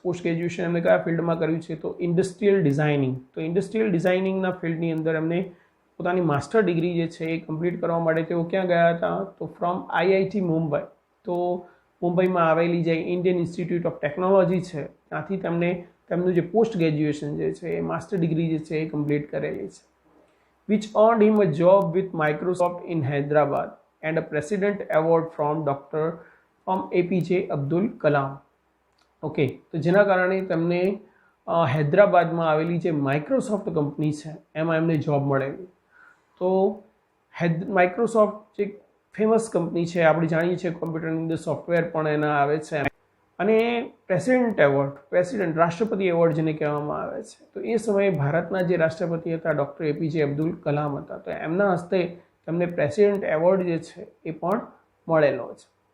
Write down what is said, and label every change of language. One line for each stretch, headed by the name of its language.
Gujarati: Post graduation એમને કયા ફિલ્ડમાં કર્યું છે તો ઇન્ડસ્ટ્રીયલ ડિઝાઇનિંગ, તો ઇન્ડસ્ટ્રીયલ ડિઝાઇનિંગના ફિલ્ડની અંદર એમને પોતાની માસ્ટર ડિગ્રી જે છે એ કમ્પ્લીટ કરવા માટે તેઓ ક્યાં ગયા હતા તો ફ્રોમ આઈઆઈટી મુંબઈ, તો મુંબઈમાં આવેલી જે ઇન્ડિયન ઇન્સ્ટિટ્યૂટ ઓફ ટેકનોલોજી છે ત્યાંથી તેમને તેમનું જે પોસ્ટ ગ્રેજ્યુએશન જે છે એ માસ્ટર ડિગ્રી જે છે એ કમ્પ્લીટ કરેલી છે.
English: which earned him a job with Microsoft in Hyderabad and a President Award from APJ Abdul Kalam.
Gujarati: Okay, તો જેના કારણે તેમને હૈદરાબાદમાં આવેલી જે માઇક્રોસોફ્ટ કંપની છે એમાં એમને જોબ મળેલી. તો માઇક્રોસોફ્ટ જે ફેમસ કંપની છે, આપણે જાણીએ છીએ કોમ્પ્યુટરની અંદર સોફ્ટવેર પણ એના આવે છે, અને પ્રેસિડેન્ટ એવોર્ડ, પ્રેસિડેન્ટ રાષ્ટ્રપતિ એવોર્ડ જેને કહેવામાં આવે છે, તો એ સમયે ભારતના જે રાષ્ટ્રપતિ હતા ડૉક્ટર એપીજે અબ્દુલ કલામ હતા, તો એમના હસ્તે તેમને પ્રેસિડેન્ટ એવોર્ડ જે છે એ પણ મળેલો છે.